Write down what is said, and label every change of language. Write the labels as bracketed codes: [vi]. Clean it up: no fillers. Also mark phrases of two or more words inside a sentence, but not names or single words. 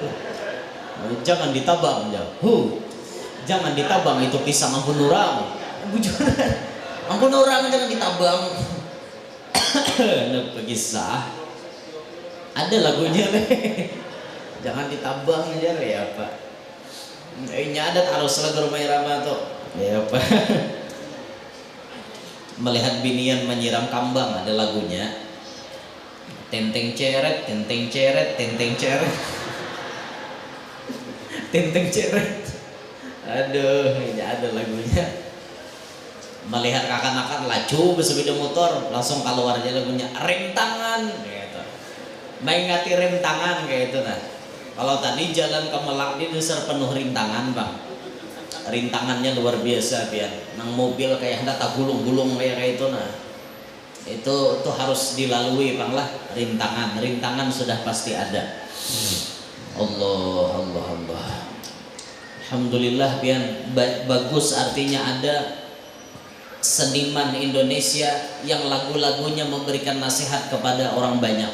[bjn] Jangan ditabang, jangan ditabang, itu pisang ampun orang. Bujuran. Ampun orang jangan ditabang. [id] Kisah ada lagunya nih. [bjn] Jangan ditabang aja ya Pak. [id] Ini ada harus lagu Rhoma Irama tuh ya Pak. [bjn] Melihat binian menyiram kambang ada lagunya. [id] Tenteng ceret, tenteng ceret, tenteng ceret. Tenteng ceret. Aduh, ini ada lagunya. Melihat kakan-kakan laju bersepeda motor, langsung keluar aja lagunya rem tangan gitu. Main ngati rem tangan kayak itu nah. Kalau tadi jalan ke Melak ini dasar penuh rintangan Bang. Rintangannya luar biasa pian. Nang mobil kayak hendak tak gulung-gulung kayak itu nah. Itu harus dilalui Bang lah rintangan. Rintangan sudah pasti ada. Allah. Alhamdulillah pian bagus artinya ada seniman Indonesia yang lagu-lagunya memberikan nasihat kepada orang banyak.